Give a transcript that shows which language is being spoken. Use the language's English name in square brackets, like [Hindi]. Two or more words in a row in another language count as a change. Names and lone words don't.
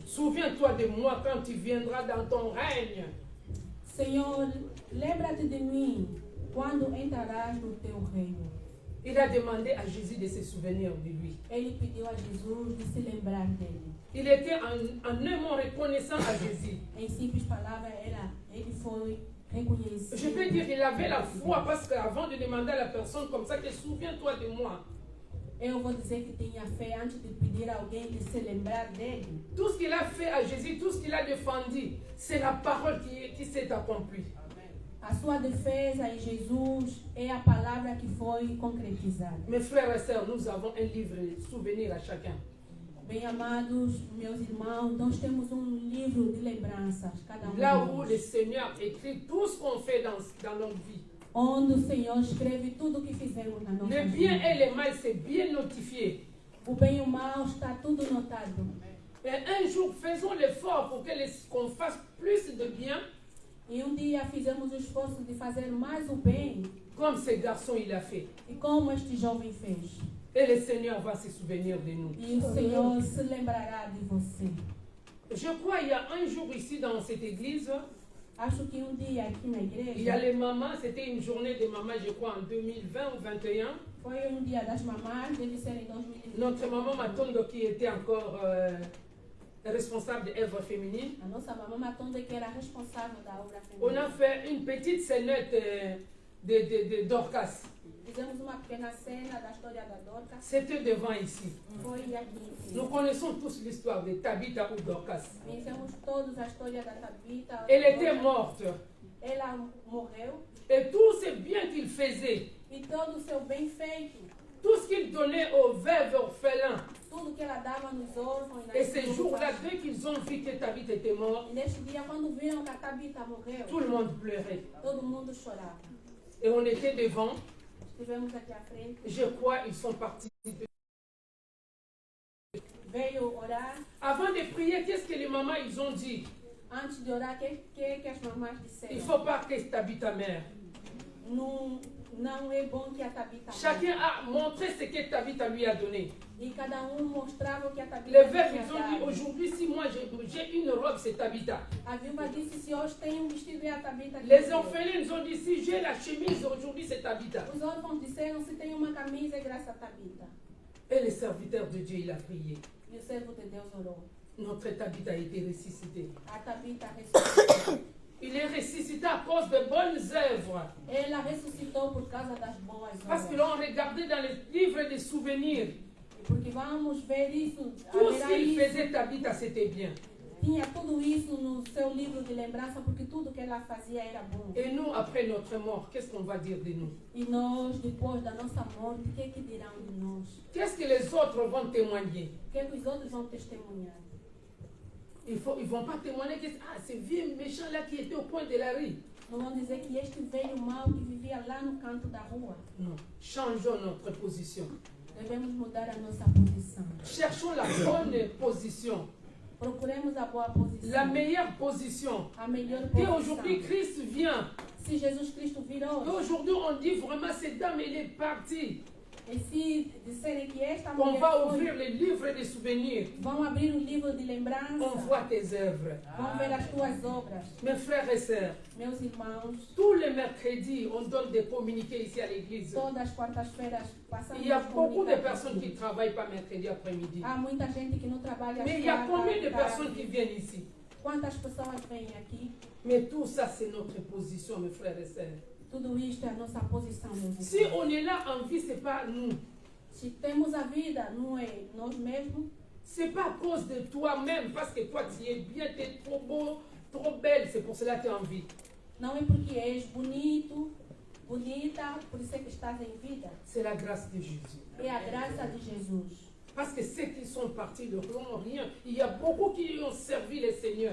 [French] souviens-toi de moi quand tu viendras dans ton règne. [Portuguese] Senhor, lembra-te de mim quando entrarás no teu reino. [French] Il a demandé à Jésus de se souvenir de lui. [Portuguese] Ele pediu a Jesus de se lembrar dele. [French] Il était en un mot reconnaissant à Jésus. [Portuguese] Em simples palavras, ele foi reconhecido. [French] Je peux dire qu'il avait la foi parce qu'avant de demander à la personne comme ça que souviens-toi de moi, [Portuguese] Eu vou dizer que tinha fé antes de pedir a alguém de se lembrar dele. [French] tout ce qu'il a fait à Jésus, tout ce qu'il a défendu, c'est la parole qui s'est accomplie. [Portuguese] A sua defesa em Jesus é a palavra que foi concretizada. [French] Mes frères et sœurs, nous avons un livre souvenir à chacun. [Portuguese] Bem amados, meus irmãos, nós temos livro de lembranças, cada [French] Là de où [Portuguese] nós, [French] le Seigneur écrit tout ce qu'on fait dans notre vie. [Portuguese] onde o Senhor escreve tudo o que fizemos na nossa [French] Le bien [Portuguese] vida. [French] et le mal, c'est bien notifié. [Portuguese] O bem e o mal está tudo notado. [French] Et un jour, faisons l'effort pour qu'on fasse plus de bien, [Portuguese] E dia fizemos o esforço de fazer mais o bem, [French] comme ce garçon il a fait. [Portuguese] e como este jovem fez. [French] Et le Seigneur va se souvenir de nous. [Portuguese] E o Senhor se lembrará de você. [French] Je crois qu'il y a un jour ici dans cette église, [Portuguese] Acho que dia aqui na [French] il y a [Portuguese] igreja [French] les mamans, c'était une journée des mamans, je crois, en 2020 ou 2021. [Portuguese] foi dia das mamás, deve ser em 2020. [French] Notre maman Matondo qui était encore responsable de l'œuvre féminine. [Portuguese] A nossa mamãe Matonda, que era responsável da obra [French] On [Portuguese] feminina. [French] a fait une petite scénette de Dorcas. [Portuguese] Fizemos uma pequena cena da história da Dorcas. [French] C'était devant ici. [Portuguese] Foi aqui. [French] Nous connaissons tous l'histoire de Tabitha ou Dorcas. [Portuguese] Conhecemos todos a história da Tabita. [French] Elle était morte. [Portuguese] Ela morreu. [French] Et tout ce bien qu'il faisait, [Portuguese] E todo o seu bem feito, [French] tout ce qu'il donnait aux veuves orphelins. [Portuguese] tudo que ela dava nos órfãos. nas [French] Et ces [Portuguese] viúvas. [French] jours-là, dès qu'ils ont vu que Tabitha était morte, [Portuguese] E neste dia, quando viram que a Tabita morreu, [French] tout le monde pleurait. [Portuguese] todo mundo chorava. [French] Et on était devant. [Portuguese] Estivemos aqui à frente. [French] Je crois ils sont partis. [Portuguese] Veio orar. [French] Avant de prier, qu'est-ce que les mamans ils ont dit? [Portuguese] Antes de orar, que as mamães [French] Il ne [Portuguese] disseram? [French] faut pas que Tabitha meure. [Portuguese] Não não é bom que a Tabita [French] Chacun a montré ce que Tabitha lui a donné. [Portuguese] E cada mostrava o que a Tabita [French] Les veuves, [Portuguese] tinha [French] ils ont dit, [Portuguese] dado. [French] aujourd'hui, si moi j'ai une robe, c'est Tabitha. [Portuguese] A viúva disse, se hoje tem vestido é a Tabita que [French] Les [Portuguese] deu. [French] orphelins ont dit, si j'ai la chemise, aujourd'hui, c'est Tabitha. [Portuguese] Os órfãos disseram, se tem uma camisa é graças a Tabita. [French] Et le serviteur de Dieu, il a prié. [Portuguese] E o servo de Deus orou. [French] Notre Tabitha a été ressuscité. [Portuguese] A Tabita ressuscitou. [French] Il est ressuscité à cause de bonnes œuvres. [Portuguese] Ela ressuscitou por causa das boas [French] Parce que [Portuguese] obras. [French] l'on regardait dans les livres de souvenirs. [Portuguese] Porque vamos ver isso. [French] Tout ce [Portuguese] haverá [French] qu'il [Portuguese] isso. [French] faisait, Tabitha, c'était bien. [Portuguese] Tinha tudo isso no seu livro de lembrança, porque tudo que ela fazia era bom. [French] Et nous, après notre mort, qu'est-ce qu'on va dire de nous? [Portuguese] E nós, depois da nossa morte, o que é que dirão de nós? [French] Qu'est-ce que les autres vont témoigner? [Portuguese] O que é que os outros vão testemunhar? [French] Ils ne vont pas témoigner que ce vieux méchant-là qui était au coin de la rue. [Portuguese] Não vão dizer que este velho mau que vivia lá no canto da rua. [French] Non, changeons notre position. [Portuguese] Devemos mudar a nossa posição. [French] Cherchons la bonne position, [Portuguese] Procuremos a boa posição. [French] la meilleure position. [Portuguese] A melhor [French] Et aujourd'hui, [Portuguese] posição. [French] Christ vient. [Portuguese] Se Jesus Cristo vir [French] Et [Portuguese] hoje, [French] aujourd'hui, on dit vraiment, cette dame, elle est partie. [Portuguese] e se disserem que esta [French] On [Portuguese] mulher [French] va [Portuguese] foi, [French] ouvrir les livres des souvenirs. [Portuguese] vão abrir um livro de lembrança, [French] On voit tes œuvres. [Portuguese] vão ver as tuas obras. [French] Mes frères et sœurs, [Portuguese] Meus irmãos, [French] tous les mercredis, on donne des communiqués ici à l'église. [Portuguese] todas as quartas-feiras passamos [French] Il y a [Portuguese] os [French] beaucoup de [Portuguese] comunicados. [French] personnes qui ne travaillent pas mercredi après-midi. [Portuguese] Há muita gente que não trabalha às [French] Mais il y a combien de [Portuguese] quartas, [French] personnes qui viennent ici? [Portuguese] Quantas pessoas vêm aqui? [French] Mais tout ça, c'est notre position, mes frères et sœurs. [Portuguese] Tudo isto é a nossa posição, meus [French] Si [Portuguese] irmãos. [French] on est là en vie, ce n'est pas nous. [Portuguese] Se temos a vida, não é nós mesmos, [French] Ce n'est pas à cause de toi-même, parce que toi, tu es bien, tu es trop beau, trop belle, c'est pour cela que tu es en vie. [Portuguese] não é porque és bonito, bonita, por isso é que estás em vida. [French] C'est la grâce de Jésus. [Portuguese] É a graça de Jesus. [French] Parce que ceux qui sont partis ne feront rien. Il y a beaucoup qui ont servi le Seigneur,